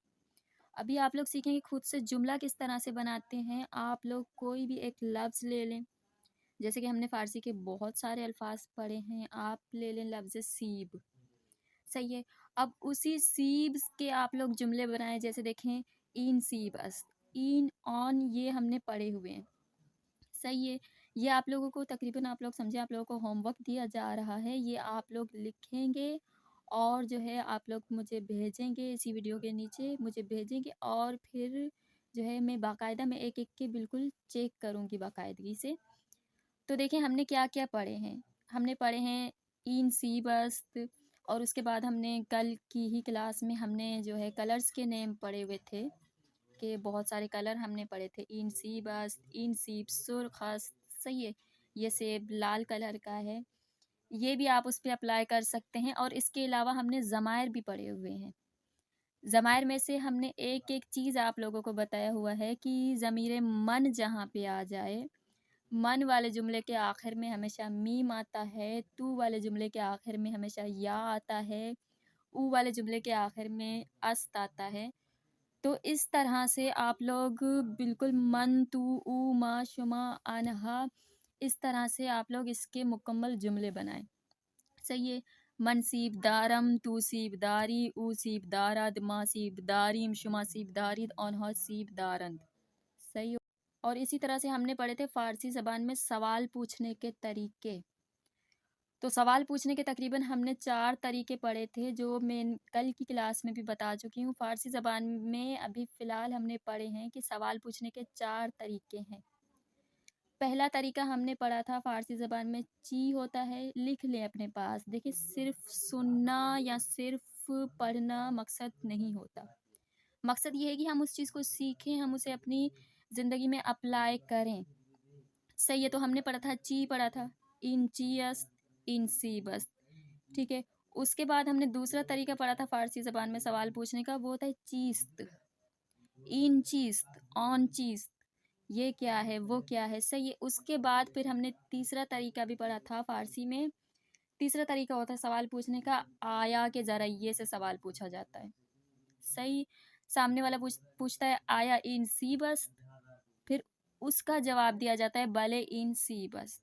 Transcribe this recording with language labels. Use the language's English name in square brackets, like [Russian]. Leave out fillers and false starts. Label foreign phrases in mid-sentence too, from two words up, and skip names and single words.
[Urdu] ابھی آپ لوگ سیکھیں گے خود سے جملہ کس طرح سے بناتے ہیں۔ آپ لوگ کوئی بھی ایک لفظ لے لیں، جیسے کہ ہم نے فارسی کے بہت سارے الفاظ پڑھے ہیں، آپ لے لیں لفظ سیب، صحیح ہے؟ اب اسی سیب کے آپ لوگ جملے بنائیں، جیسے دیکھیں [Persian] این سیب است، این آن، [Urdu] یہ ہم نے پڑھے ہوئے ہیں، صحیح ہے؟ یہ آپ لوگوں کو تقریباً آپ لوگ سمجھیں آپ لوگوں کو [English] homework [Urdu] دیا جا رہا ہے، یہ آپ لوگ لکھیں گے اور جو ہے آپ لوگ مجھے بھیجیں گے، اسی ویڈیو کے نیچے مجھے بھیجیں گے، اور پھر جو ہے میں باقاعدہ میں ایک ایک کے بالکل چیک کروں گی باقاعدگی سے۔ تو دیکھیں ہم نے کیا کیا پڑھے ہیں۔ ہم نے پڑھے ہیں [Persian] این سی بست، [Urdu] اور اس کے بعد ہم نے کل کی ہی کلاس میں ہم نے جو ہے کلرز کے نیم پڑھے ہوئے تھے، کہ بہت سارے کلر ہم نے پڑھے تھے، [Persian] این سیب است، این سیب سرخ است، [Urdu] صحیح ہے؟ یہ سیب لال کلر کا ہے، یہ بھی آپ اس پہ اپلائی کر سکتے ہیں۔ اور اس کے علاوہ ہم نے ضمائر بھی پڑھے ہوئے ہیں۔ ضمائر میں سے ہم نے ایک ایک چیز آپ لوگوں کو بتایا ہوا ہے کہ ضمیر من جہاں پہ آ جائے، من والے جملے کے آخر میں ہمیشہ میم آتا ہے، تو والے جملے کے آخر میں ہمیشہ یا آتا ہے، او والے جملے کے آخر میں است آتا ہے۔ تو اس طرح سے آپ لوگ بالکل [Persian] من، تو، او، ما، شما، [Urdu] انہا، اس طرح سے آپ لوگ اس کے مکمل جملے بنائیں، صحیح ہے؟ [Persian] من سیب دارم، تو سیب داری، او سیب دارد، ما سیب داریم، شما سیب دارید، آنها سیب دارند، [Urdu] صحیح ہو؟ اور اسی طرح سے ہم نے پڑھے تھے فارسی زبان میں سوال پوچھنے کے طریقے۔ تو سوال پوچھنے کے تقریباً ہم نے 4 طریقے پڑھے تھے، جو میں کل کی کلاس میں بھی بتا چکی ہوں۔ فارسی زبان میں ابھی فی الحال ہم نے پڑھے ہیں کہ سوال پوچھنے کے 4 طریقے ہیں۔ پہلا طریقہ ہم نے پڑھا تھا فارسی زبان میں چی ہوتا ہے، لکھ لیں اپنے پاس۔ دیکھیں، صرف سننا یا صرف پڑھنا مقصد نہیں ہوتا، مقصد یہ ہے کہ ہم اس چیز کو سیکھیں، ہم اسے اپنی زندگی میں اپلائی کریں، صحیح ہے؟ تو ہم نے پڑھا تھا چی، پڑھا تھا [Persian] ان چی است، ان سی بست، [Urdu] ٹھیک ہے؟ [Persian] اس کے بعد ہم نے دوسرا طریقہ پڑھا تھا فارسی زبان میں سوال پوچھنے کا، وہ ہوتا ہے چیست، این چیست، آن چیست، یہ کیا ہے، وہ کیا ہے، صحیح ہے؟ اس کے بعد پھر ہم نے تیسرا طریقہ بھی پڑھا تھا فارسی میں۔ تیسرا طریقہ ہوتا ہے سوال پوچھنے کا آیا کے ذریعے سے سوال پوچھا جاتا ہے، صحیح؟ سامنے والا پوچھتا ہے آیا این سی بست، پھر اس کا جواب دیا جاتا ہے بلے این سی بست۔